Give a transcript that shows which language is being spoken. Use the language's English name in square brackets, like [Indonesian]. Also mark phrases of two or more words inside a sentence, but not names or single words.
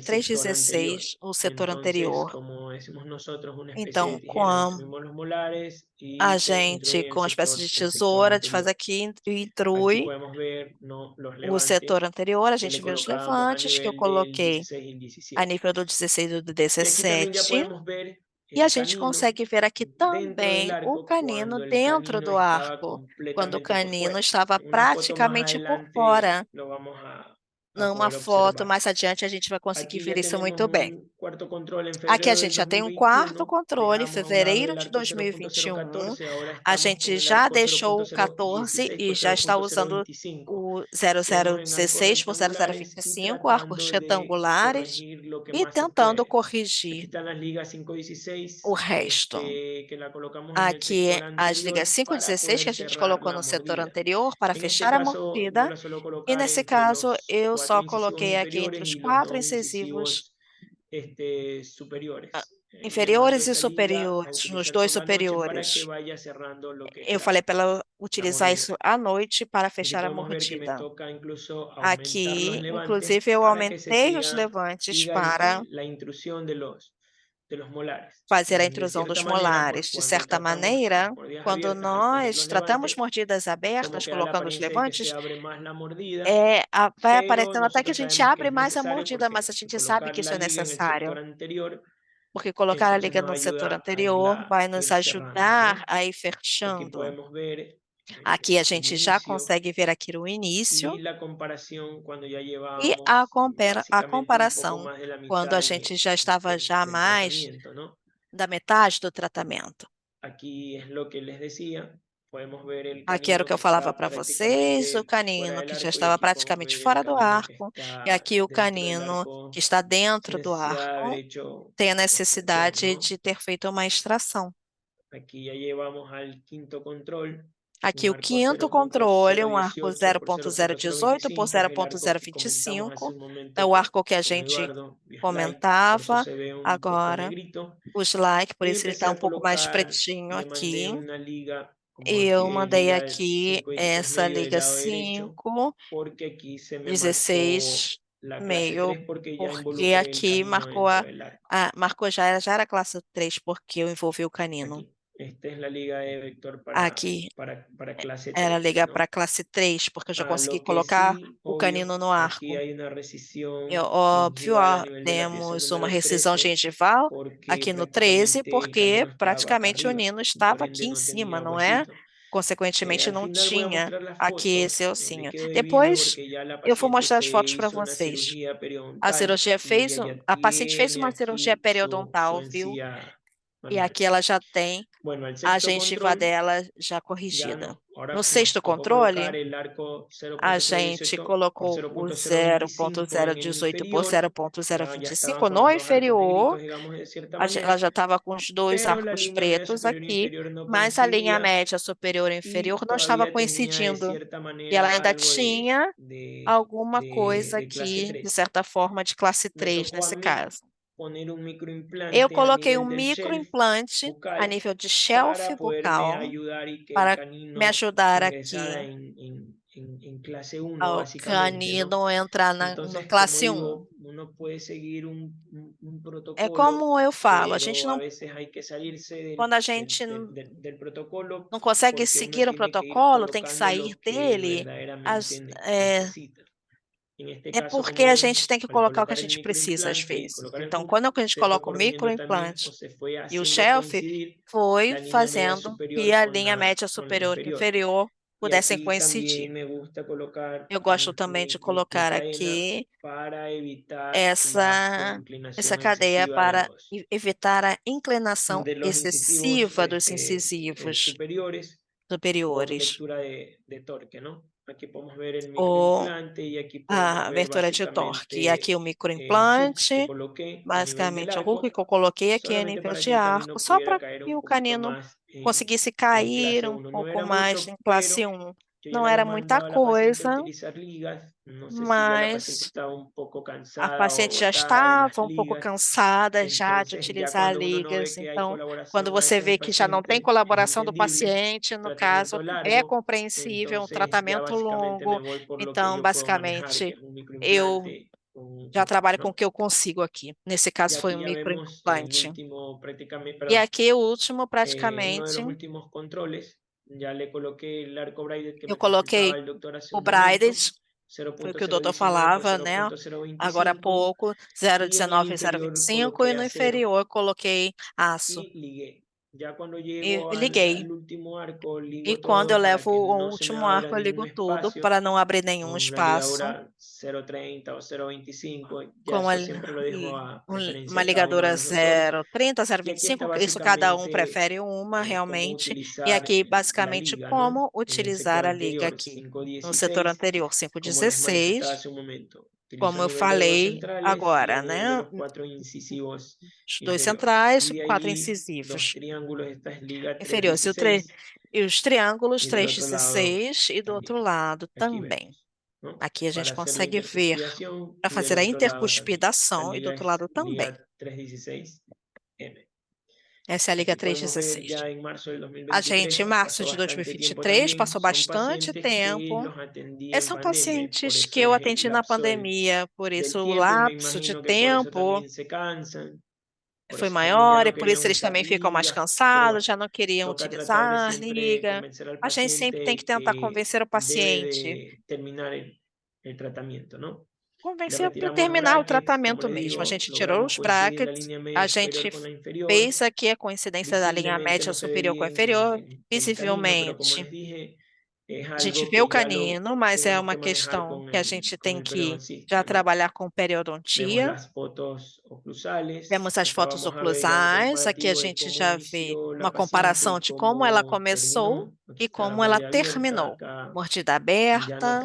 [Spanish] el sector anterior. [Portuguese] 316, o setor [Spanish] Entonces, [Portuguese] anterior. [Spanish] como decimos nosotros, una especie de [Portuguese] Então, [Spanish] tijera, [Portuguese] com [Spanish] instruimos los molares [Portuguese] a [Spanish] y [Portuguese] gente, [Spanish] intruye [Portuguese] com uma espécie de [Spanish] el sector [Portuguese] tesoura, de fazer [Spanish] anterior. [Portuguese] aqui, [Spanish] Aquí [Portuguese] intrui [Spanish] podemos ver, ¿no?, los [Portuguese] o setor [Spanish] levantes [Portuguese] anterior, a [Spanish] que [Portuguese] gente [Spanish] le [Portuguese] vê os [Spanish] colocábamos a [Portuguese] levantes que eu [Spanish] nivel del [Portuguese] coloquei [Spanish] 16 y el [Portuguese] a [Spanish] 17. [Portuguese] nível do 16 e do [Spanish] Y aquí también ya [Portuguese] 17. [Spanish] podemos ver [Portuguese] E a [Spanish] el [Portuguese] gente [Spanish] canino [Portuguese] consegue ver aqui [Spanish] dentro del [Portuguese] também o [Spanish] arco [Portuguese] canino [Spanish] cuando el [Portuguese] dentro [Spanish] canino [Portuguese] do [Spanish] estaba [Portuguese] arco, quando o [Spanish] completamente por [Portuguese] canino [Spanish] fuera. [Portuguese] estava [Spanish] En una foto más [Portuguese] praticamente por [Spanish] adelante [Portuguese] fora. [Spanish] lo vamos a [Portuguese] Numa [Spanish] poder [Portuguese] foto [Spanish] observar. [Portuguese] mais adiante a gente vai conseguir [Spanish] Aquí [Portuguese] ver [Spanish] ya [Portuguese] isso [Spanish] tenemos [Portuguese] muito bem. [Spanish] un cuarto control en [Portuguese] Aqui a [Spanish] febrero del [Portuguese] gente já tem um quarto [Spanish] 2021. [Portuguese] controle, [Spanish] Dejamos a un lado [Portuguese] fevereiro [Spanish] el [Portuguese] de [Spanish] arco [Portuguese] 2021. [Spanish] 0.014, ahora [Portuguese] A [Spanish] estamos con [Portuguese] gente [Spanish] el [Portuguese] já [Spanish] arco [Portuguese] deixou o 14 [Spanish] 0.016 [Portuguese] e [Spanish] por [Portuguese] já está usando [Spanish] 0.025. [Portuguese] o [Spanish] Seguimos en arcos [Portuguese] 0016 por [Spanish] rectangulares y [Portuguese] 0025, arcos [Spanish] tratando de [Portuguese] retangulares, [Spanish] corregir lo que [Portuguese] e [Spanish] más se [Portuguese] tentando [Spanish] puede. Aquí [Portuguese] corrigir [Spanish] están las ligas [Portuguese] o [Spanish] 5 y 16, [Portuguese] resto. [Spanish] que la colocamos en el [Portuguese] Aqui [Spanish] sector [Portuguese] as ligas [Spanish] anterior [Portuguese] 5 e [Spanish] para [Portuguese] 16 que [Spanish] poder [Portuguese] a gente [Spanish] cerrar [Portuguese] colocou [Spanish] la [Portuguese] no setor [Spanish] mordida. [Portuguese] anterior para [Spanish] En este [Portuguese] fechar a [Spanish] caso yo [Portuguese] mordida. [Spanish] la suelo [Portuguese] E [Spanish] colocar [Portuguese] nesse [Spanish] entre [Portuguese] caso, [Spanish] los [Portuguese] eu [Spanish] 4 [Portuguese] só [Spanish] incisivos [Portuguese] coloquei aqui entre [Spanish] inferiores [Portuguese] os [Spanish] y los [Portuguese] quatro [Spanish] 2 [Portuguese] incisivos [Spanish] incisivos superiores. Le mando [Portuguese] inferiores e [Spanish] esta liga a [Portuguese] superiores, nos [Spanish] utilizar [Portuguese] dois [Spanish] por la noche para que [Portuguese] superiores. [Spanish] vaya cerrando lo que es [Portuguese] Eu falei para ela [Spanish] la [Portuguese] utilizar [Spanish] mordida. [Portuguese] isso à noite para [Spanish] Y aquí [Portuguese] fechar a [Spanish] podemos ver que me [Portuguese] mordida. [Spanish] toca incluso aumentar los [Portuguese] Aqui, [Spanish] levantes [Portuguese] inclusive, eu [Spanish] para que se [Portuguese] aumentei os levantes [Spanish] siga [Portuguese] para [Spanish] la intrusión de los molares. [Portuguese] fazer a [Spanish] De [Portuguese] intrusão [Spanish] cierta [Portuguese] dos [Spanish] manera, [Portuguese] molares. De [Spanish] cuando [Portuguese] certa [Spanish] tratamos las [Portuguese] maneira, [Spanish] mordidas [Portuguese] quando [Spanish] abiertas, al poner los [Portuguese] nós tratamos [Spanish] levantes, [Portuguese] mordidas [Spanish] es como [Portuguese] abertas, [Spanish] que da la [Portuguese] colocando os [Spanish] apariencia de que se [Portuguese] levantes, [Spanish] abre más la mordida, [Portuguese] vai [Spanish] pero [Portuguese] aparecendo até que a [Spanish] nosotros [Portuguese] gente [Spanish] sabemos que [Portuguese] abre [Spanish] es [Portuguese] mais a [Spanish] necesario [Portuguese] mordida, [Spanish] porque [Portuguese] mas a gente sabe [Spanish] colocar [Portuguese] que [Spanish] la [Portuguese] isso é [Spanish] liga en el sector [Portuguese] necessário. [Spanish] anterior, [Portuguese] Porque colocar a [Spanish] entonces [Portuguese] liga [Spanish] nos [Portuguese] no setor [Spanish] ayuda a [Portuguese] anterior vai nos [Spanish] ir cerrando, [Portuguese] ajudar [Spanish] ¿no? [Portuguese] a ir [Spanish] Aquí [Portuguese] fechando. [Spanish] podemos ver [Portuguese] Aqui a [Spanish] el [Portuguese] gente já [Spanish] inicio [Portuguese] consegue ver aqui o [Spanish] y [Portuguese] início [Spanish] la comparación cuando ya [Portuguese] e a, [Spanish] llevábamos [Portuguese] a [Spanish] básicamente un poco [Portuguese] comparação [Spanish] más de la [Portuguese] quando a [Spanish] mitad [Portuguese] gente já estava já [Spanish] del [Portuguese] mais [Spanish] tratamiento, ¿no? [Portuguese] da metade do tratamento. [Spanish] Aquí es lo que les decía, podemos ver el [Portuguese] Aqui era o [Spanish] canino [Portuguese] que eu [Spanish] que [Portuguese] falava [Spanish] está [Portuguese] para vocês, o [Spanish] prácticamente fuera [Portuguese] canino [Spanish] del [Portuguese] que já [Spanish] arco y [Portuguese] estava [Spanish] aquí podemos [Portuguese] praticamente [Spanish] ver el [Portuguese] fora do [Spanish] canino que [Portuguese] arco, e [Spanish] está [Portuguese] aqui o [Spanish] dentro del [Portuguese] canino que [Spanish] arco [Portuguese] está [Spanish] sin [Portuguese] dentro do [Spanish] necesidad de haber [Portuguese] arco [Spanish] hecho [Portuguese] tem a [Spanish] extracción, [Portuguese] necessidade [Spanish] ¿no? [Portuguese] de ter feito uma extração. [Spanish] Aquí ya llevamos al quinto control, [Portuguese] Aqui [Spanish] un [Portuguese] o [Spanish] arco [Portuguese] quinto controle, um arco [Spanish] 0.018 por [Portuguese] 0.018 por [Spanish] 0.025, es el arco que comentamos [Portuguese] 0.025, [Spanish] hace un [Portuguese] é [Spanish] momento [Portuguese] o arco que a [Spanish] con [Portuguese] gente [Spanish] Eduardo, vía like, por eso [Portuguese] comentava. [Spanish] se ve un poco [Portuguese] Agora, [Spanish] negrito. [Portuguese] os like, por [Spanish] Y [Portuguese] isso ele [Spanish] empecé [Portuguese] está um [Spanish] a [Portuguese] pouco mais [Spanish] colocar, [Portuguese] pretinho [Spanish] le mandé [Portuguese] aqui. [Spanish] una liga, como [Portuguese] E eu [Spanish] que es [Portuguese] mandei [Spanish] liga [Portuguese] aqui [Spanish] 5 16 [Portuguese] essa [Spanish] medio del [Portuguese] liga [Spanish] lado derecho, [Portuguese] 5, [Spanish] porque aquí se me marcó [Portuguese] 16 [Spanish] la clase [Portuguese] meio, [Spanish] 3 porque ya [Portuguese] porque [Spanish] involucré el [Portuguese] aqui [Spanish] canino [Portuguese] marcou [Spanish] dentro del arco. [Portuguese] marcou já era classe 3, porque eu envolvi o canino. [Spanish] Aquí. Esta es la liga de vector [Portuguese] Aqui [Spanish] para clase [Portuguese] era [Spanish] 3, [Portuguese] ligar [Spanish] ¿no? [Portuguese] para classe 3, porque eu já consegui [Spanish] Lo que [Portuguese] colocar [Spanish] sí, [Portuguese] o [Spanish] obvio, [Portuguese] canino no [Spanish] aquí [Portuguese] arco. [Spanish] hay una [Portuguese] É [Spanish] rescisión [Portuguese] óbvio, [Spanish] gengival a [Portuguese] ó, [Spanish] nivel de la pieza [Portuguese] temos uma [Spanish] número [Portuguese] rescisão [Spanish] 13 [Portuguese] gengival [Spanish] porque [Portuguese] aqui no 13, [Spanish] prácticamente el [Portuguese] porque [Spanish] canino estaba acá [Portuguese] praticamente o [Spanish] arriba [Portuguese] nino [Spanish] y por [Portuguese] estava aqui [Spanish] ende [Portuguese] em [Spanish] no [Portuguese] cima, [Spanish] tenía [Portuguese] não é? [Spanish] huesito. [Portuguese] Consequentemente, [Spanish] Al [Portuguese] não [Spanish] final voy a [Portuguese] tinha [Spanish] mostrar las [Portuguese] aqui esse [Spanish] fotos. Me [Portuguese] ossinho. [Spanish] quedo debiendo [Portuguese] Depois, [Spanish] porque ya la [Portuguese] eu vou [Spanish] paciente [Portuguese] mostrar as [Spanish] se [Portuguese] fotos para [Spanish] hizo una [Portuguese] vocês. [Spanish] cirugía [Portuguese] A [Spanish] periodontal [Portuguese] cirurgia [Spanish] y [Portuguese] fez, [Spanish] ella ya [Portuguese] a paciente fez [Spanish] tiene [Portuguese] uma cirurgia [Spanish] aquí su [Portuguese] periodontal, viu? [Spanish] encía [Portuguese] E [Spanish] manual. [Portuguese] aqui ela já tem [Spanish] Bueno, el [Portuguese] a [Spanish] sexto [Portuguese] gengiva [Spanish] control [Portuguese] dela já [Spanish] ya [Portuguese] corrigida. [Spanish] no. Ahora [Portuguese] No sexto [Spanish] tocó [Portuguese] controle, [Spanish] colocar el arco [Portuguese] a gente [Spanish] 0.018 por [Portuguese] colocou o [Spanish] 0.025 en el [Portuguese] 0.018 por [Spanish] inferior. Ya estaban [Portuguese] 0.025 [Spanish] con [Portuguese] no [Spanish] los dos arcos [Portuguese] inferior. [Spanish] negritos, digamos, de cierta [Portuguese] Ela [Spanish] manera, [Portuguese] já estava com os dois [Spanish] pero la [Portuguese] arcos [Spanish] línea media [Portuguese] pretos [Spanish] superior e [Portuguese] aqui, [Spanish] inferior no [Portuguese] mas a linha [Spanish] coincidía [Portuguese] média superior e inferior [Spanish] y [Portuguese] não estava [Spanish] todavía tenía de [Portuguese] coincidindo. [Spanish] cierta [Portuguese] E ela [Spanish] manera [Portuguese] ainda [Spanish] algo [Portuguese] tinha alguma coisa [Spanish] de clase [Portuguese] aqui, de [Spanish] 3. [Portuguese] certa forma, de classe [Spanish] Me [Portuguese] 3 [Spanish] tocó a [Portuguese] nesse [Spanish] mí [Portuguese] caso. [Spanish] poner un [Portuguese] Eu [Spanish] microimplante a [Portuguese] coloquei um [Spanish] nivel del shelf [Portuguese] microimplante a [Spanish] bucal [Portuguese] nível de shelf [Spanish] para poderme [Portuguese] bucal [Spanish] ayudar y que el [Portuguese] para me [Spanish] canino [Portuguese] ajudar [Spanish] ingresara [Portuguese] aqui [Spanish] en clase 1, [Portuguese] ao [Spanish] básicamente, ¿no? [Portuguese] canino entrar no [Spanish] Entonces, como [Portuguese] classe 1. [Spanish] digo, uno puede seguir un [Portuguese] É [Spanish] protocolo, [Portuguese] como eu falo, a gente [Spanish] pero a [Portuguese] não, [Spanish] veces hay que salirse [Portuguese] quando a gente [Spanish] del protocolo [Portuguese] não consegue [Spanish] porque uno [Portuguese] seguir o [Spanish] tiene que ir [Portuguese] protocolo, tem que [Spanish] colocando [Portuguese] sair [Spanish] lo que [Portuguese] dele, [Spanish] verdaderamente [Portuguese] é, [Spanish] necesita. En este [Portuguese] é [Spanish] caso, [Portuguese] porque [Spanish] como [Portuguese] a [Spanish] ven, [Portuguese] gente tem que [Spanish] al [Portuguese] colocar o que a [Spanish] colocar el [Portuguese] gente precisa às [Spanish] microimplante y [Portuguese] vezes. [Spanish] colocar el [Portuguese] Então, [Spanish] hook, [Portuguese] quando a gente [Spanish] se fue [Portuguese] coloca o [Spanish] corrigiendo también o [Portuguese] microimplante [Spanish] se fue [Portuguese] e o [Spanish] haciendo [Portuguese] shelf, [Spanish] coincidir [Portuguese] foi [Spanish] la línea media [Portuguese] fazendo que [Spanish] superior [Portuguese] a linha média [Spanish] con la [Portuguese] superior e [Spanish] inferior. [Portuguese] inferior [Spanish] Y [Portuguese] pudessem [Spanish] aquí [Portuguese] coincidir. [Spanish] también me gusta colocar [Portuguese] Eu gosto também de [Spanish] mi [Portuguese] colocar [Spanish] cadena [Portuguese] aqui [Spanish] para evitar la [Portuguese] essa [Spanish] inclinación [Portuguese] cadeia [Spanish] excesiva [Portuguese] para evitar a inclinação [Spanish] de los incisivos [Portuguese] excessiva dos incisivos [Spanish] superiores por [Portuguese] superiores. [Spanish] lectura de torque, ¿no? Aquí podemos ver el [Portuguese] Ou [Spanish] microimplante y aquí podemos [Portuguese] a [Spanish] ver [Portuguese] abertura de torque. E aqui [Spanish] básicamente [Portuguese] o [Spanish] el hook que [Portuguese] microimplante, [Spanish] coloqué a nivel del [Portuguese] basicamente o hook [Spanish] arco, [Portuguese] que eu coloquei aqui a [Spanish] solamente [Portuguese] nível [Spanish] para [Portuguese] de [Spanish] que el [Portuguese] arco, [Spanish] canino [Portuguese] só [Spanish] pudiera [Portuguese] para [Spanish] caer [Portuguese] que [Spanish] un [Portuguese] o [Spanish] poquito [Portuguese] canino [Spanish] más [Portuguese] conseguisse [Spanish] en [Portuguese] cair [Spanish] clase [Portuguese] um [Spanish] 1. No [Portuguese] pouco [Spanish] era [Portuguese] mais [Spanish] mucho, [Portuguese] em classe [Spanish] pero [Portuguese] 1. [Spanish] yo ya [Portuguese] Não [Spanish] le había [Portuguese] era muita [Spanish] mandado a la paciente a [Portuguese] coisa, [Spanish] utilizar ligas. No sé si ya la paciente [Portuguese] mas [Spanish] estaba un poco [Portuguese] a [Spanish] cansada o [Portuguese] paciente já [Spanish] agotada de las [Portuguese] estava um pouco [Spanish] ligas. [Portuguese] cansada já de [Spanish] Entonces, ya [Portuguese] utilizar [Spanish] cuando uno no ve [Portuguese] ligas. [Spanish] que hay [Portuguese] Então, quando [Spanish] colaboración a [Portuguese] você [Spanish] veces del [Portuguese] vê que já não tem [Spanish] paciente, es [Portuguese] colaboração do [Spanish] entendible. [Portuguese] paciente, no caso, [Spanish] Tratamiento [Portuguese] é [Spanish] largo, [Portuguese] compreensível, um [Spanish] entonces ya [Portuguese] tratamento [Spanish] básicamente me [Portuguese] longo. [Spanish] voy por lo que [Portuguese] Então, [Spanish] yo puedo manejar, que [Portuguese] basicamente, [Spanish] es un [Portuguese] eu [Spanish] microimplante con un [Portuguese] já [Spanish] hook, [Portuguese] trabalho com o [Spanish] ¿no? [Portuguese] que eu consigo aqui. Nesse [Spanish] Y [Portuguese] caso, foi um [Spanish] aquí ya vemos el [Portuguese] microimplante. [Spanish] último, prácticamente, [Portuguese] E [Spanish] perdón, [Portuguese] aqui, o último, [Spanish] uno de [Portuguese] praticamente, [Spanish] los últimos controles. Ya le coloqué el arco braided que [Portuguese] eu [Spanish] me explicaba [Portuguese] coloquei [Spanish] el doctor hace [Portuguese] o [Spanish] un momento, [Portuguese] braided, foi o que o doutor [Spanish] 0.019 por [Portuguese] falava, né? Agora há [Spanish] 0.025, [Portuguese] pouco, [Spanish] y en el [Portuguese] 0,19 e [Spanish] inferior [Portuguese] 0,25, e [Spanish] coloqué [Portuguese] no [Spanish] acero [Portuguese] inferior coloquei aço. [Spanish] y ligué. Ya cuando [Portuguese] E [Spanish] llego [Portuguese] liguei. [Spanish] al último arco, [Portuguese] E [Spanish] ligo [Portuguese] quando eu [Spanish] todo para [Portuguese] levo [Spanish] que [Portuguese] o [Spanish] no se me [Portuguese] último [Spanish] abra [Portuguese] arco, eu [Spanish] ningún [Portuguese] ligo tudo [Spanish] espacio [Portuguese] para não abrir nenhum [Spanish] con una [Portuguese] espaço. [Spanish] ligadura 0.30 o 0.25. Ya [Portuguese] Com [Spanish] eso siempre lo dejo [Portuguese] e [Spanish] a preferencia [Portuguese] uma [Spanish] de cada uno [Portuguese] ligadura [Spanish] de los doctores. [Portuguese] 0,30, [Spanish] Y aquí está [Portuguese] 0,25, isso cada um [Spanish] básicamente [Portuguese] prefere uma [Spanish] cómo [Portuguese] realmente. E [Spanish] utilizar [Portuguese] aqui, [Spanish] la [Portuguese] basicamente, [Spanish] liga, ¿no? [Portuguese] como [Spanish] En el sector [Portuguese] utilizar a liga [Spanish] anterior, [Portuguese] aqui. No setor [Spanish] 5.16, [Portuguese] anterior, [Spanish] como les manifestaba [Portuguese] 5,16, [Spanish] hace un momento. Utilizo [Portuguese] como [Spanish] a [Portuguese] eu [Spanish] nivel de los dos [Portuguese] falei [Spanish] centrales y a [Portuguese] agora, [Spanish] nivel de [Portuguese] né? [Spanish] los 4 incisivos [Portuguese] Os dois [Spanish] inferiores. [Portuguese] centrais, [Spanish] Y de [Portuguese] 4 [Spanish] allí, dos [Portuguese] incisivos [Spanish] triángulos, esta es liga [Portuguese] inferiores. E os triângulos [Spanish] y del otro lado [Portuguese] 3,16 e do outro [Spanish] también. [Portuguese] lado [Spanish] Aquí [Portuguese] também. [Spanish] vemos, ¿no? [Portuguese] Aqui a gente [Spanish] Para hacer la [Portuguese] consegue ver, [Spanish] intercuspidación [Portuguese] para [Spanish] y del [Portuguese] fazer a [Spanish] otro lado también. Esta [Portuguese] intercuspidação e do [Spanish] liga [Portuguese] outro [Spanish] es [Portuguese] lado também. [Spanish] liga 316M. [Portuguese] Essa é a liga [Spanish] Aquí podemos ver [Portuguese] 3,16. [Spanish] ya en marzo del [Portuguese] A gente, em [Spanish] 2023, [Portuguese] março [Spanish] pasó [Portuguese] de [Spanish] bastante tiempo [Portuguese] 2023, [Spanish] también. [Portuguese] passou [Spanish] Son [Portuguese] bastante [Spanish] pacientes que [Portuguese] tempo. [Spanish] los atendí [Portuguese] Esses [Spanish] en [Portuguese] são [Spanish] pandemia y por [Portuguese] pacientes que [Spanish] eso [Portuguese] eu [Spanish] es el [Portuguese] atendi na [Spanish] lapso [Portuguese] pandemia, por [Spanish] del [Portuguese] isso o [Spanish] tiempo y me [Portuguese] lapso de [Spanish] imagino que por eso [Portuguese] tempo [Spanish] también se cansan, por [Portuguese] foi [Spanish] eso también ya [Portuguese] maior e [Spanish] no [Portuguese] por isso [Spanish] querían [Portuguese] eles [Spanish] usar [Portuguese] também ficam mais [Spanish] ligas, pero [Portuguese] cansados, [Spanish] bueno, [Portuguese] já não queriam [Spanish] toca tratar de [Portuguese] utilizar [Spanish] siempre [Portuguese] liga. [Spanish] convencer al [Portuguese] A gente sempre tem que [Spanish] paciente [Portuguese] tentar [Spanish] que [Portuguese] convencer o [Spanish] debe [Portuguese] paciente, [Spanish] de terminar el tratamiento, ¿no? Le [Portuguese] convencer para [Spanish] retiramos los [Portuguese] terminar o [Spanish] brackets, como [Portuguese] tratamento [Spanish] les [Portuguese] mesmo. A [Spanish] digo, [Portuguese] gente tirou [Spanish] logramos [Portuguese] os [Spanish] coincidir la [Portuguese] brackets, [Spanish] línea [Portuguese] a [Spanish] media superior [Portuguese] gente [Spanish] con la inferior. [Portuguese] fez aqui a coincidência da linha [Spanish] Visiblemente [Portuguese] média [Spanish] no se ve [Portuguese] superior com a [Spanish] bien [Portuguese] inferior, [Spanish] el canino, pero como [Portuguese] visivelmente. [Spanish] les dije, es [Portuguese] A gente [Spanish] algo [Portuguese] vê o [Spanish] que ya lo [Portuguese] canino, mas é [Spanish] tenemos [Portuguese] uma [Spanish] que manejar [Portuguese] questão que a gente [Spanish] con [Portuguese] tem [Spanish] el [Portuguese] que já [Spanish] periodoncista, ¿no? [Portuguese] trabalhar com [Spanish] Vemos [Portuguese] periodontia. [Spanish] las fotos oclusales. [Portuguese] Vemos as [Spanish] Acá [Portuguese] fotos [Spanish] vamos a ver ya un [Portuguese] oclusais, aqui a [Spanish] comparativo de [Portuguese] gente [Spanish] cómo [Portuguese] já vê [Spanish] inició [Portuguese] uma [Spanish] la paciente [Portuguese] comparação [Spanish] y [Portuguese] de como ela [Spanish] cómo [Portuguese] começou [Spanish] terminó. Aquí [Portuguese] e [Spanish] está la [Portuguese] como ela [Spanish] mordida abierta, [Portuguese] terminou. [Spanish] acá [Portuguese] Mordida [Spanish] ya no